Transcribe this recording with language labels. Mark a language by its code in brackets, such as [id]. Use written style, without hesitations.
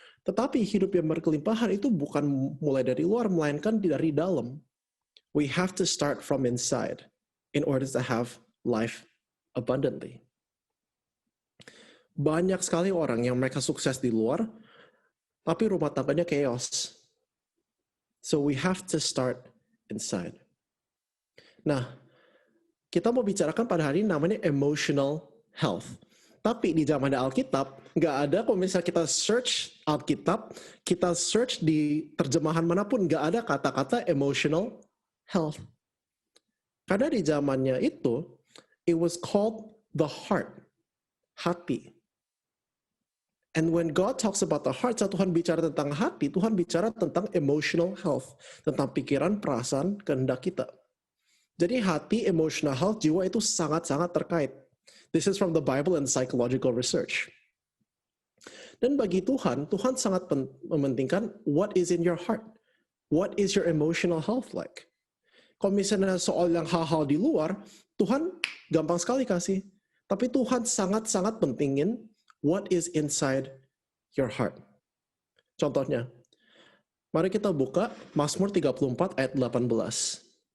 [id] Tetapi hidup yang berkelimpahan itu bukan mulai dari luar, melainkan dari dalam. [en] We have to start from inside in order to have life abundantly. [id] Banyak sekali orang yang mereka sukses di luar, tapi rumah tangganya chaos. [en] So we have to start inside. [id] Nah, kita mau bicarakan pada hari ini namanya emotional health. Tapi di zaman Alkitab, nggak ada, kalau misalnya kita search Alkitab, kita search di terjemahan manapun, nggak ada kata-kata emotional health. Karena di zamannya itu, [en] it was called the heart, hati. And when God talks about the heart, [id] saat Tuhan bicara tentang hati, Tuhan bicara tentang emotional health, tentang pikiran, perasaan, kehendak kita. Jadi hati, emotional health, jiwa itu sangat-sangat terkait. [en] This is from the Bible and psychological research. [id] Dan bagi Tuhan, Tuhan sangat mementingkan [en] what is in your heart. What is your emotional health like? [id] Kalau misalnya soal yang hal-hal di luar, Tuhan gampang sekali kasih. Tapi Tuhan sangat-sangat pentingin [en] what is inside your heart. [id] Contohnya, mari kita buka Mazmur 34 ayat 18.